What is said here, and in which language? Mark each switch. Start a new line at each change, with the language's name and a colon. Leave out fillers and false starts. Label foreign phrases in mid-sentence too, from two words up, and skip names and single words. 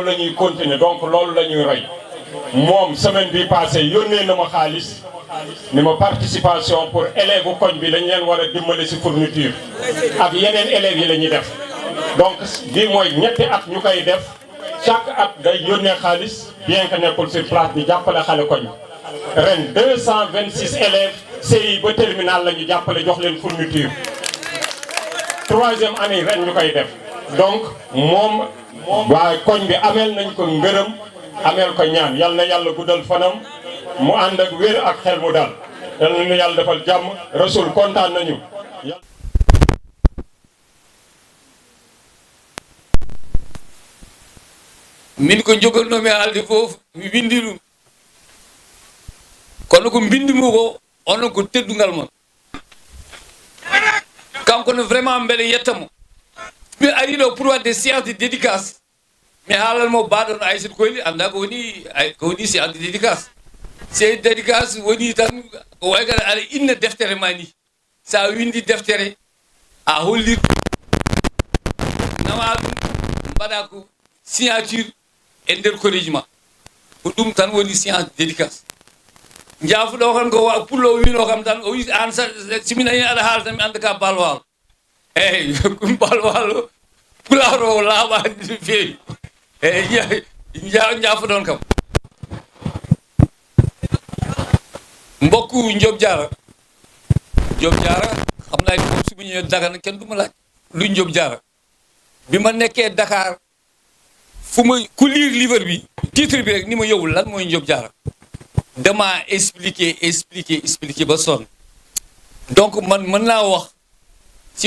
Wolof: la ñuy continuer donc loolu la ñuy roy moom semaine bi passé yónnee na ma xaalis ni ma
French: participation pour élèves
Wolof: bu koñ bi lañ leen war a dimbali ci fourniture ak yeneen élèves yi la ñuy def donc bii mooy ñetti at ñu koy def chaque at day yónnee xaalis
French: bien que
Wolof: nekkul
French: sur place
Wolof: di jàppale xale koñ ren 226 élèves CI ba terminal la ñu jàppale jox leen fourniture 3e année ren ñu koy def donc moom waa koñ bi ameel nañ ko ngërëm ameel ko ñaan yal na yàlla guddal fanam mu ànd ak wér ak xel mu dal yal na ñu yàlla defal jàmm Rasul kontaan nañu.
Fula: min ko jogornomi haalde fof mi windi ɗum kono ko bindimi ko onon ko teddungal mon kanko no vraiment mbeɗa yettamo mi ari ɗo pour wadde
French: séance de dédicace
Fula: mi haalanmo baɗono Aïssatou Koyli anda ko woni
French: séance de dédicace séance de dédicace
Fula: woni tan ko way kada aɗa inna deftere ma ni sa windi deftere a hollir nawa ɗum mbaɗa ko signature e nder collège ma ko ɗum tan woni
French: séance de dédicace
Fula: jaafuɗo kan ko pullo wino kam tan o wi an simina hen aɗa haala tan mi anda ka balwalo eyyi ɗum balwalo pulaar o laaɓani no feewi eyyi jaafuɗon kam
Wolof: mbokku Diop Diarra xam naa ni moom su ma ñëwee Dagana kenn du ma laaj luy Diop Diarra bi ma nekkee Dakar fu ma ku
French: lire livre
Wolof: bi titre bi rek ni ma yow lan mooy Diop Diarra dama expliquer ba sonn donc man mën naa wax ci